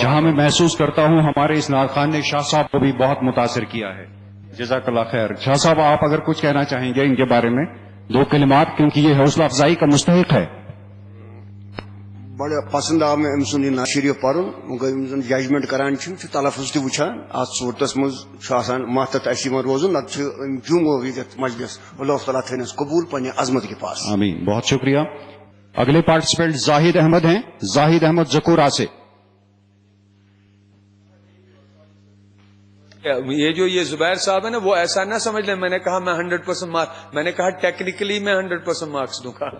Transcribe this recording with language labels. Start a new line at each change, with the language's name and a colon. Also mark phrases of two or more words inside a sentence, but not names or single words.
Urdu: جہاں میں محسوس کرتا ہوں ہمارے اس نعت خان نے شاہ صاحب کو بھی بہت متاثر کیا ہے.
Arabic: جزاک اللہ خیر.
Urdu: شاہ صاحب آپ اگر کچھ کہنا چاہیں گے ان کے بارے میں 2 کلمات، کیونکہ یہ حوصلہ افزائی کا مستحق ہے.
Kashmiri: بڑا پسند آو میں امسن یہ شریف پرن گئی ججمنٹ کران تلفظ تہ وچان ات صورتس مزان محتت اسی من روزن نت جمو مجلس. اللہ تعالیٰ تھنس قبول پنہ عظمت
Urdu: کے پاس. آمین. بہت شکریہ. اگلے پارٹیسپینٹ زاہد احمد ہیں، زاہد احمد زکورہ سے. یہ جو یہ زبیر صاحب ہے نا، وہ ایسا نہ سمجھ لیں میں نے کہا میں 100% مارکس، میں نے کہا ٹیکنیکلی میں 100% مارکس دوں گا.